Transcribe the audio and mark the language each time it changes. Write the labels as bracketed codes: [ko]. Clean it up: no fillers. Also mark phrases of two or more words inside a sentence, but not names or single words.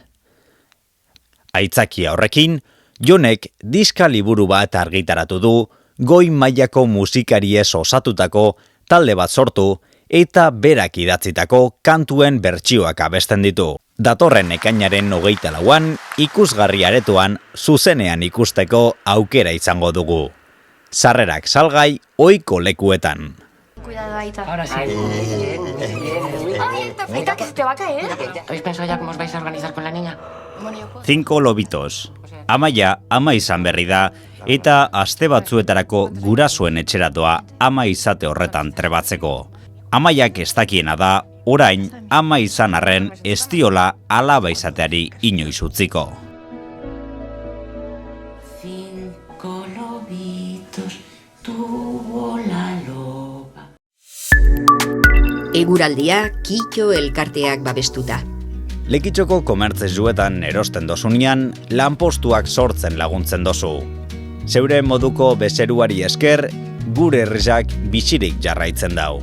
[eu] Aitzakia horrekin, Jonek diska liburu bat argitaratu du, goi mailako musikariez osatutako talde bat sortu eta berak idatzitako kantuen bertsioak abesten ditu. Datorren ekainaren 24an ikusgarri aretoan zuzenean ikusteko aukera izango dugu. Sarrerak salgai ohiko lekuetan. [es] Cuidado, Aita. Ahora sí. Ay, Aita, que se te va a caer. ¿Habéis pensado ya cómo os vais a organizar con la niña? 5 lobitos. [eu] Amaia ama izan berri da eta aste batzuetarako gurasoen etxeratoa ama izate horretan trebatzeko. Amaiak ez dakiena da, orain ama izan arren ez diola alaba izateari inoiz utziko. [es] 5 lobitos tuvo la loba. [eu] Eguraldia Kitxo elkarteak babestuta. Lekitxoko komertzezuetan erosten dozunean, lanpostuak sortzen laguntzen dozu. Zeure moduko bezeruari esker, gure herriak bizirik jarraitzen dau.